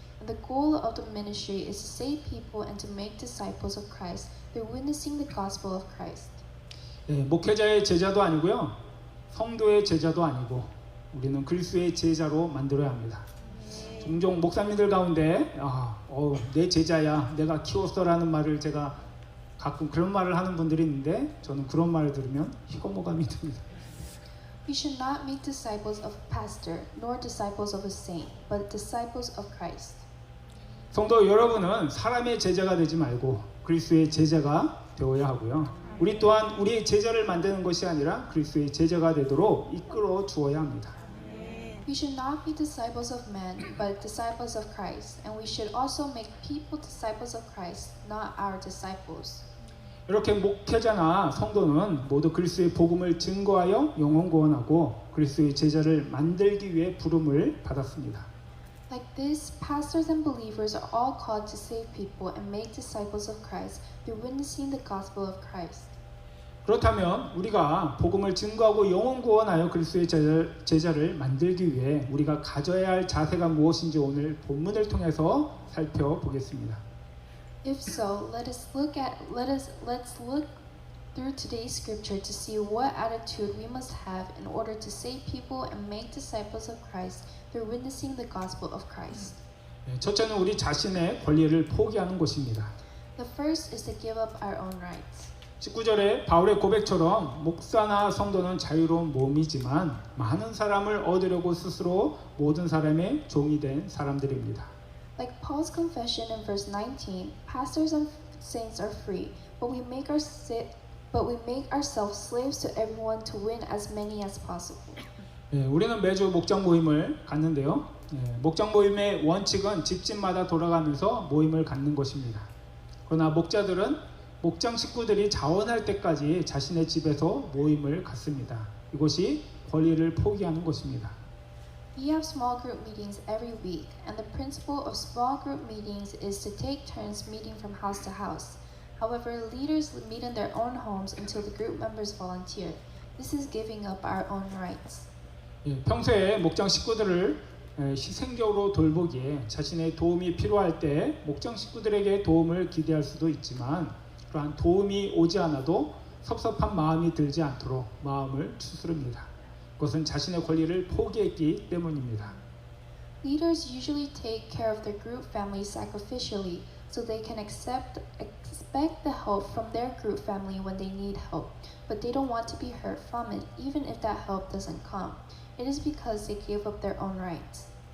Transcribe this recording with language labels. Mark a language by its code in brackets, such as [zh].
[en] And the goal of the ministry is to save people and to make disciples of Christ through witnessing the gospel of Christ. [ko] 목회자의 제자도 아니고요. 성도의 제자도 아니고 우리는 그리스도의 제자로 만들어야 합니다. 종종 목사님들 가운데 내 제자야, 내가 키웠어라는 말을 제가 가끔 그런 말을 하는 분들이 있는데 저는 그런 말을 들으면 휘거모감이 듭니다. [en] We should not make disciples of a pastor, nor disciples of a saint, but disciples of Christ. [ko] 성도 여러분은 사람의 제자가 되지 말고 그리스도의 제자가 되어야 하고요. 우리 또한 우리의 제자를 만드는 것이 아니라 그리스도의 제자가 되도록 이끌어 주어야 합니다. [en] We should not be disciples of men, but disciples of Christ, and we should also make people disciples of Christ, not our disciples. [ko] 이렇게 목회자나 성도는 모두 그리스도의 복음을 증거하여 영혼 구원하고 그리스도의 제자를 만들기 위해 부름을 받았습니다. [en] Like this, pastors and believers are all called to save people and make disciples of Christ through witnessing the gospel of Christ. [ko] 그렇다면 우리가 복음을 증거하고 영혼 구원하여 그리스도의 제자를 만들기 위해 우리가 가져야 할 자세가 무엇인지 오늘 본문을 통해서 살펴보겠습니다. [en] If so, let's look through today's scripture to see what attitude we must have in order to save people and make disciples of Christ through witnessing the gospel of Christ. [ko] 첫째는 우리 자신의 권리를 포기하는 것입니다. [en] The first is to give up our own rights. [ko] 19절에 바울의 고백처럼 목사나 성도는 자유로운 몸이지만 많은 사람을 얻으려고 스스로 모든 사람의 종이 된 사람들입니다. [en] Like Paul's confession in verse 19, pastors and saints are free, but we make ourselves slaves to everyone to win as many as possible. [ko] 우리는 매주 목장 모임을 갖는데요. 목장 모임의 원칙은 집집마다 돌아가면서 모임을 갖는 것입니다. 그러나 목자들은 목장 식구들이 자원할 때까지 자신의 집에서 모임을 갖습니다. 이것이 권리를 포기하는 것입니다. [en] We have small group meetings every week, and the principle of small group meetings is to take turns meeting from house to house. However, leaders meet in their own homes until the group members volunteer. This is giving up our own rights. [ko] 평소에 목장 식구들을 희생적으로 돌보기에 자신의 도움이 필요할 때 목장 식구들에게 도움을 기대할 수도 있지만 그러한 도움이 오지 않아도 섭섭한 마음이 들지 않도록 마음을 추스릅니다. 그것은 자신의 권리를 포기했기 때문입니다. [en] Leaders usually take care of their group families sacrificially so they can expect the help from their group family when they need help, but they don't want to be hurt from it even if that help doesn't come. It is because they gave up their own rights.